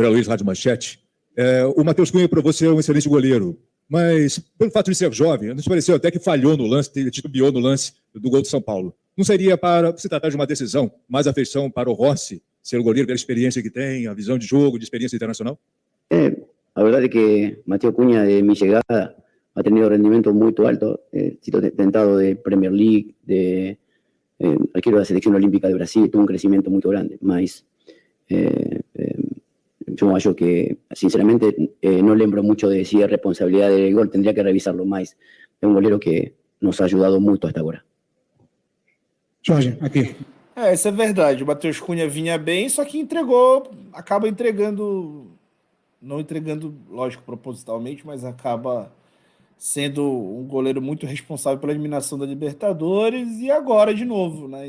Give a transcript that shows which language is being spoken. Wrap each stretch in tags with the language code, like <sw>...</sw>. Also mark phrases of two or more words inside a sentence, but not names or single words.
<pt>André Luiz, Rádio Manchete. O Matheus Cunha, para você, é um excelente goleiro. Mas, pelo fato de ser jovem, nos pareceu até que falhou no lance, titubeou no lance do gol do São Paulo. Não seria para se tratar de uma decisão, mais afeição para o Rossi, ser o goleiro pela experiência que tem, a visão de jogo, de experiência internacional?</pt> <es>La verdad es que Mateo Cunha, de mi llegada, ha tenido rendimiento muy alto. Sido tentado de Premier League, de arquero de la Selección Olímpica de Brasil, tuvo un crecimiento muy grande. Mas yo</es> <pt>acho que,</pt> <es>sinceramente, no lembro mucho de si es responsabilidad del gol, tendría que revisarlo más. Es un golero que nos ha ayudado mucho hasta ahora.</es> <pt>Jorge, aqui. Isso é verdade. O Matheus Cunha vinha bem, só que acaba entregando, não entregando, lógico, propositalmente, mas acaba sendo um goleiro muito responsável pela eliminação da Libertadores e agora de novo, né?</pt>